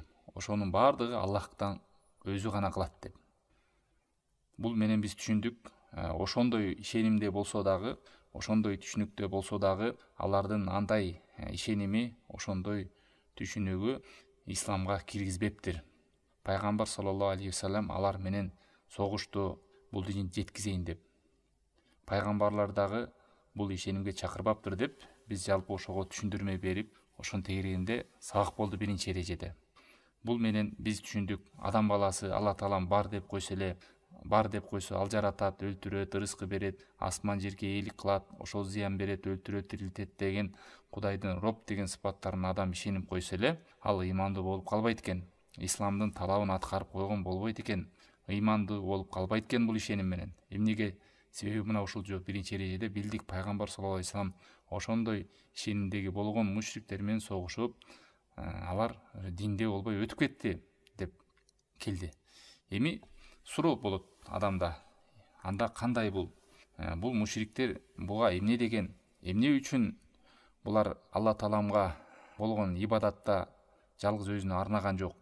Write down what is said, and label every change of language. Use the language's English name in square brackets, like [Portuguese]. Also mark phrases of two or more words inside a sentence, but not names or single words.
[Kyrgyz] Ошонун баардыгы Аллахтан өзү гана кылат деп. Бул менен биз түшүндүк, ошондой ишенимде болсо дагы, ошондой түшүнүктө болсо дагы, алардын андай ишеними, ошондой түшүнүгү исламга киргизбептир. Пайгамбар [Arabic] صلى الله عليه وسلم [Kyrgyz] алар менен согушту, бул динди жеткизейин деп. Пайгамбарлар дагы бул ишенимге чакырбаптыр деп, биз жалпы ошого түшүндүрмө берип, ошон тегерегинде сабак болду биринчи эрежеде. Бул менен биз түшүндүк, адам баласы Алла Таалам бар деп койсо, ал жаратат, өлтүрөт, ырыскы берет, асман жерге ээлик кылат, ошол зыян берет, өлтүрөт, тирилтет деген Кудайдын Роб деген сыпаттарын адам ишенип койсо эле, ал ыймандуу болуп калбайт экен. Исламдын талабын аткарып койгон болбойт экен. Ыймандуу болуп калбайт экен бул ишеним менен. Эмнеге? Себеби мына ушул жок биринчи эрежеде билдик, пайгамбар [Arabic] صلى الله عليه وسلم [Kyrgyz] ошондой ишенимдеги болгон мушриктер менен согушуп, алар динде болбой өтүп кетти деп келди. Эми суроо болот адамда. Анда кандай бул? Бул мушриктер буга эмне деген? Эмне үчүн булар Алла Тааламга болгон ибадатта жалгыз өзүнө арнаган жок?